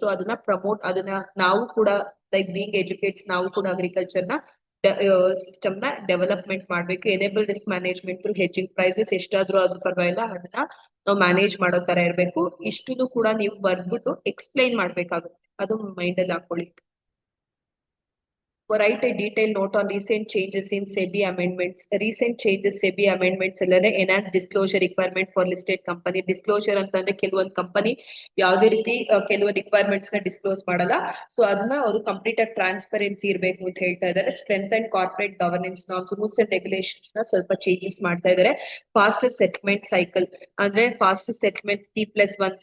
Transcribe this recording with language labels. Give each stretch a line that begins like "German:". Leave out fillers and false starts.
Kannada: So ಅದನ್ನ ನಾವು ಕೂಡ ಲೈಕ್ ಬೀಂಗ್ ಎಜುಕೇಟ್ಸ್ ನಾವು ಕೂಡ ಅಗ್ರಿಕಲ್ಚರ್ ನ ಸಿಸ್ಟಮ್ ನ ಡೆವಲಪ್ಮೆಂಟ್ ಮಾಡ್ಬೇಕು. Enable risk management through hedging, prices ಎಷ್ಟಾದ್ರೂ ಅದು ಪರವಾಗಿಲ್ಲ ಅದನ್ನ ನಾವು ಮ್ಯಾನೇಜ್ ಮಾಡೋ ತರ ಇರ್ಬೇಕು. ಇಷ್ಟು ಕೂಡ ನೀವು ಬರ್ಬಿಟ್ಟು ಎಕ್ಸ್ಪ್ಲೈನ್ ಮಾಡ್ಬೇಕಾಗುತ್ತೆ, ಅದು ಮೈಂಡ್ ಅಲ್ಲಿ ಹಾಕೊಳ್ಳಿ.
English: Write a detailed note on recent changes in SEBI amendments. Recent changes SEBI amendments
Kannada: ಅಲ್ಲದೆ
English: enhanced disclosure requirement for listed company.
Kannada: Disclosure ಅಂತಂದ್ರೆ ಕೆಲವೊಂದು ಕಂಪನಿ ಯಾವುದೇ ರೀತಿ ಕೆಲವೊಂದು ರಿಕ್ವೈರ್ಮೆಂಟ್ಸ್ ನ ಡಿಸ್ಕ್ಲೋಸ್ ಮಾಡಲ್ಲ. ಸೊ ಅದನ್ನ ಅವರು ಕಂಪ್ಲೀಟ್ ಆಗಿ ಟ್ರಾನ್ಸ್ಪರೆನ್ಸಿ ಇರಬೇಕು ಅಂತ ಹೇಳ್ತಾ ಇದ್ದಾರೆ. Strength and corporate governance norms, rules and regulations ನ ಸ್ವಲ್ಪ ಚೇಂಜಸ್ ಮಾಡ್ತಾ ಇದ್ದಾರೆ. ಫಾಸ್ಟ್ ಸೆಟ್ಲ್ಮೆಂಟ್ ಸೈಕಲ್ ಅಂದ್ರೆ ಫಾಸ್ಟ್ ಸೆಟ್ಲ್ಮೆಂಟ್ T+1.